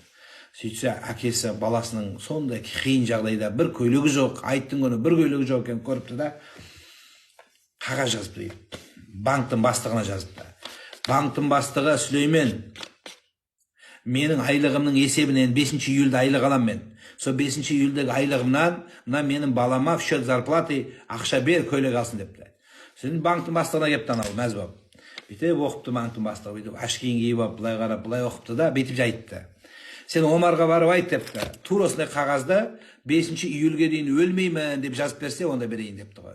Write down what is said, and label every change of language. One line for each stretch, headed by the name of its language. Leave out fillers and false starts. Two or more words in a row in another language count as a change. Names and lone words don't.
Kazakh: Сөйтсе, әкесі баласының сондай қиын жағдайда бір көйлегі жоқ, айттың күні бір көйлегі жоқ екен көріпті да, қағаз жазыпты дейді. Банктың бастығына жазыпты. Банктың бастығы Сүлеймен, менің айлығымның есебінен 5 июльде айлық алам мен. Сол 5 июльдегі айлығымнан, мына менің балама
Russian: в счет зарплаты
Kazakh: ақша бер, көйлек алсын депті. Сен банктың бастығына кепті анау, мәз болып. Бүйтіп оқыпты банктың бастығы, бүйтіп ашкиін киіп алып, былай қарап, былай оқыпты да, бүйтіп айтты. Сен Омарға барып айт депті. Тура осындай қағазды 5 июльге дейін өлмеймін деп жазып берсе, онда берейін депті ғой.